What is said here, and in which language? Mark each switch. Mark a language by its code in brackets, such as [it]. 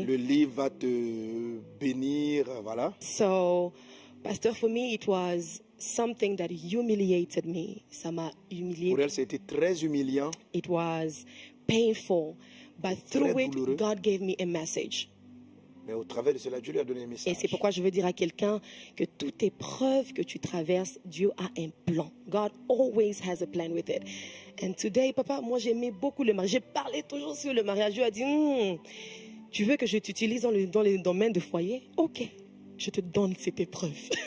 [fr] Le livre va te bénir, voilà. [en] So, Pastor, for me, it was something that humiliated me. [fr] Ça m'a humilié. Pour elle, c'était très humiliant. [en] It was painful, but through it, [fr] douloureux. [en] God gave me a message. [fr] Mais au travers de cela, Dieu lui a donné un message. Et c'est pourquoi je veux dire à quelqu'un que toute épreuve que tu traverses, Dieu a un plan. [en] God always has a plan with it. And today, [fr] papa, moi j'aimais beaucoup le mariage. J'ai parlé toujours sur le mariage. Dieu a dit, tu veux que je t'utilise dans le domaine de foyer? Ok, je te donne cette épreuve.